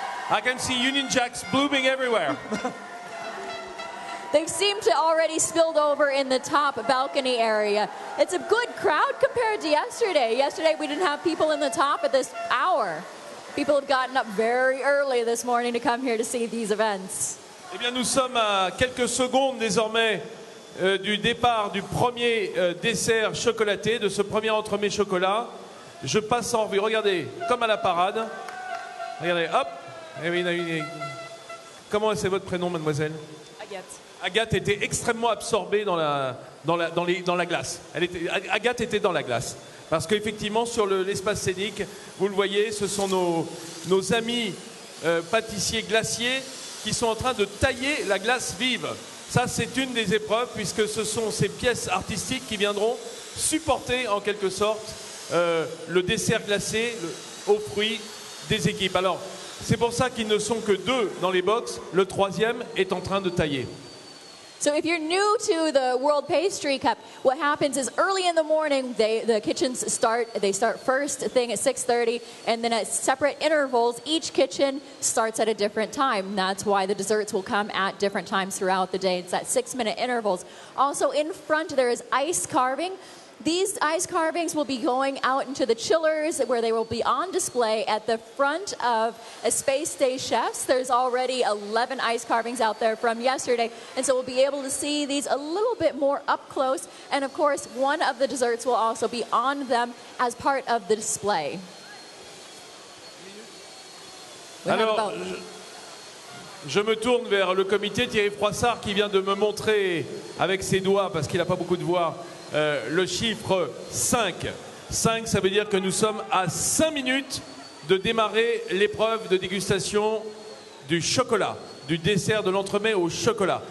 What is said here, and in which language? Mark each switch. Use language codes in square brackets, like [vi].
[en] I can see Union Jacks blooming everywhere. They seem to already spilled over in the top balcony area. It's a good crowd compared to yesterday. Yesterday we didn't have people in the top at this hour. People have gotten up very early this morning to come here to see these events. [fr] Eh bien, nous sommes à quelques secondes désormais du départ du premier dessert chocolaté, de ce premier entremets chocolat. Je passe en revue. Regardez, comme à la parade. Regardez, hop. Eh oui, comment c'est votre prénom, mademoiselle? Agathe. Agathe était extrêmement absorbée dans la glace. Agathe était dans la glace. Parce qu'effectivement, sur l'espace scénique, vous le voyez, ce sont nos amis pâtissiers glaciers qui sont en train de tailler la glace vive. Ça, c'est une des épreuves, puisque ce sont ces pièces artistiques qui viendront supporter, en quelque sorte, le dessert glacé aux fruits des équipes. Alors, c'est pour ça qu'ils ne sont que 2 dans les box. Le 3e est en train de tailler. [en] So if you're new to the World Pastry Cup, what happens is early in the morning, the kitchens start first thing at 6:30, and then at separate intervals, each kitchen starts at a different time. That's why the desserts will come at different times throughout the day. It's at 6-minute intervals. Also in front, there is ice carving. These ice carvings will be going out into the chillers where they will be on display at the front of a Space Day Chefs. There's already 11 ice carvings out there from yesterday, and so we'll be able to see these a little bit more up close. And of course, one of the desserts will also be on them as part of the display. [fr] Alors, je me tourne vers le comité, Thierry Froissart qui vient de me montrer avec ses doigts, parce qu'il n'a pas beaucoup de voix, le chiffre 5. 5, ça veut dire que nous sommes à 5 minutes de démarrer l'épreuve de dégustation du chocolat, du dessert de l'entremets au chocolat.